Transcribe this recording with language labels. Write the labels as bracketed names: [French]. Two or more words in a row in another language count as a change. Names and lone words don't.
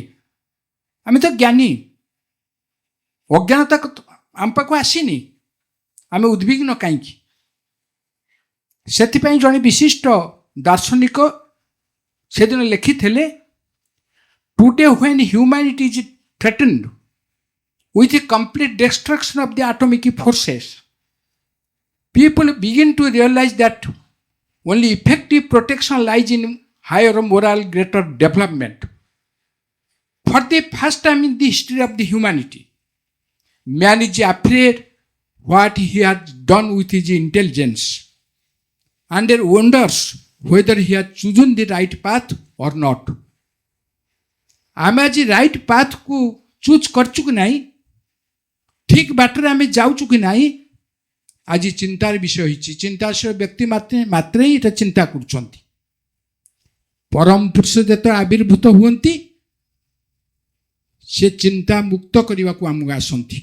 [Odia] ଆମେ ତ ଜ୍ଞାନୀ, ଅଜ୍ଞାନତା ଆମ ପାଖକୁ ଆସିନି, ଆମେ ଉଦ୍ବିଗ୍ନ କାହିଁକି? ସେଥିପାଇଁ ଜଣେ ବିଶିଷ୍ଟ ଦାର୍ଶନିକ ସେଦିନ ଲେଖିଥିଲେ, [English] today when humanity is threatened with the complete destruction of the atomic forces, people begin to realize that only effective protection lies in higher moral, greater development. For the first time in the history of the humanity, man is afraid what he has done with his intelligence and wonders whether he has chosen the right path or not. [Odia] ଆମେ ଆଜି [English] right pathକୁ [Odia] ଚୁଜ୍ କରିଛୁ କି ନାହିଁ, ଠିକ୍ ବାଟରେ ଆମେ ଯାଉଛୁ କି ନାହିଁ, ଆଜି ଚିନ୍ତାର ବିଷୟ ହୋଇଛି। ଚିନ୍ତାଶୀଳ ବ୍ୟକ୍ତି ମାତ୍ରେ ହିଁ ଏଇଟା ଚିନ୍ତା କରୁଛନ୍ତି। ପରମ ପୁରୁଷ ଯେତେବେଳେ ଆବିର୍ଭୂତ ହୁଅନ୍ତି, ସେ ଚିନ୍ତା ମୁକ୍ତ କରିବାକୁ ଆମକୁ ଆସନ୍ତି।